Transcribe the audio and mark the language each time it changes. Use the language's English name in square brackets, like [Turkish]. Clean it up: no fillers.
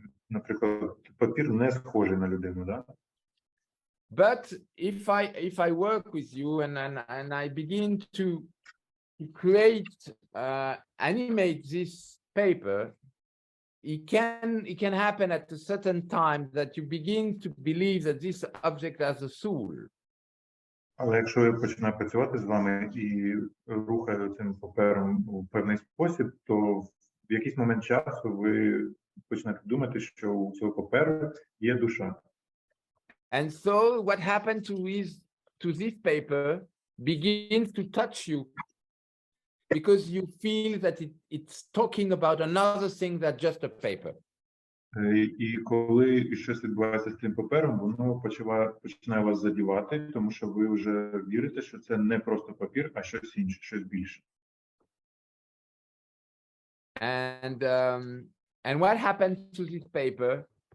[Ukrainian] Наприклад, папір не схожий на людину, да? [English] But if I work with you and I begin to create, animate this paper, it can happen at a certain time that you begin to believe that this object has a soul. [Ukrainian] Але якщо я починаю працювати з вами і рухаю цим папером у певний спосіб, то в якийсь момент часу ви починаєте думати, що у цього паперу є душа. [English] And so what happened to this paper begins to touch you because you feel that it's talking about another thing than just a paper. [Ukrainian] І коли щось відбувається з цим папером, воно починає вас задівати, тому що ви вже вірите, що це не просто папір, а щось інше, щось більше. [English] And what happened to this paper?